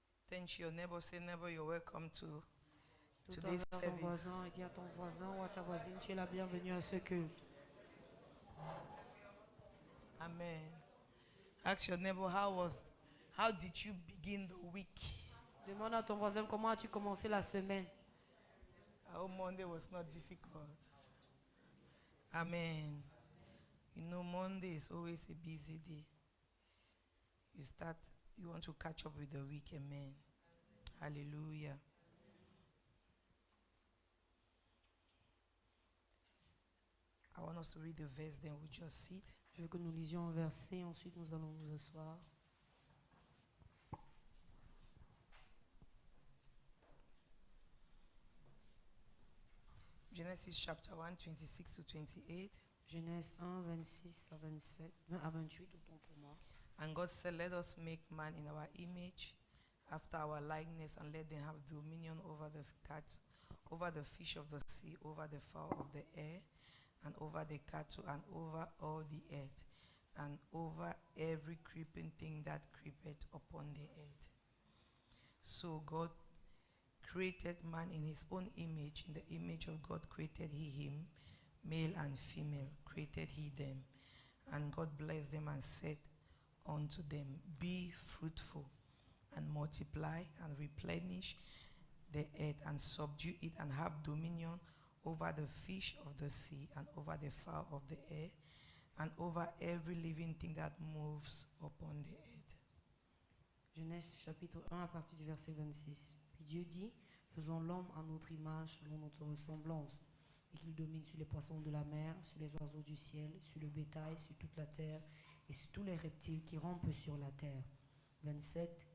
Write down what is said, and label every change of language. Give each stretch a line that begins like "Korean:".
English: Thank your neighbor. Say, neighbor, you're welcome to
French: Tout
English: today's
French: envers ton
English: service.
French: voisin et dis à ton voisin ou à ta voisine, tu es la bienvenue à ce culte.
English: Amen. Ask your neighbor, how did you begin the week?
French: Demande à ton voisin comment as-tu commencé la semaine.
English: I hope Monday was not difficult. Amen. You know, Monday is always a busy day. You want to catch up with the week. Amen. Hallelujah. I want us to read the verse, then we'll just sit.
French: Je veux que nous lisions un verset, ensuite nous allons nous asseoir.
English: Genesis chapter 1, 26 to 28.
French: Genèse 1, 26 à 27, à 28, autant pour moi.
English: And God said, let us make man in our image, after our likeness, and let them have dominion over the cats, over the fish of the sea, over the fowl of the air, and over the cattle, and over all the earth, and over every creeping thing that creepeth upon the earth. So God created man in his own image. In the image of God created he him, male and female created he them. And God blessed them and said unto them, be fruitful and multiply and replenish the earth and subdue it and have dominion over the fish of the sea and over the fowl of the air and over every living thing that moves upon the earth.
French: Genèse chapitre 1 à partir du verset 26. Puis Dieu dit, faisons l'homme à notre image, selon notre ressemblance, et qu'il domine sur les poissons de la mer, sur les oiseaux du ciel, sur le bétail, sur toute la terre, et sur tous les reptiles qui rampent sur la terre. 27.